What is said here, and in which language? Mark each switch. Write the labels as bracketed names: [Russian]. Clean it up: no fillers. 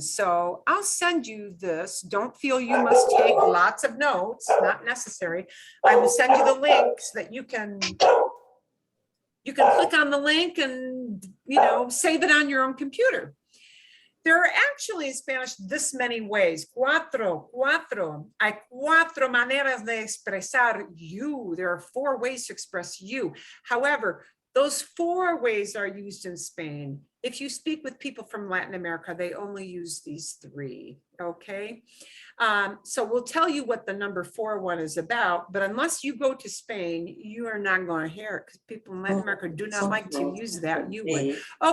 [English] So I'll send you this. Don't feel you must take lots of notes, not necessary. I will send you the link so that you can click on the link and, save it on your own computer. There are actually in Spanish this many ways. [Spanish] Cuatro. Hay cuatro maneras de expresar you. [English] There are 4 ways to express you. However, those 4 ways are used in Spain. If you speak with people from Latin America, they only use these 3, okay? So we'll tell you what the number 4 one is about, but unless you go to Spain, you are not going to hear it because people in Latin America do not like to use that. You would.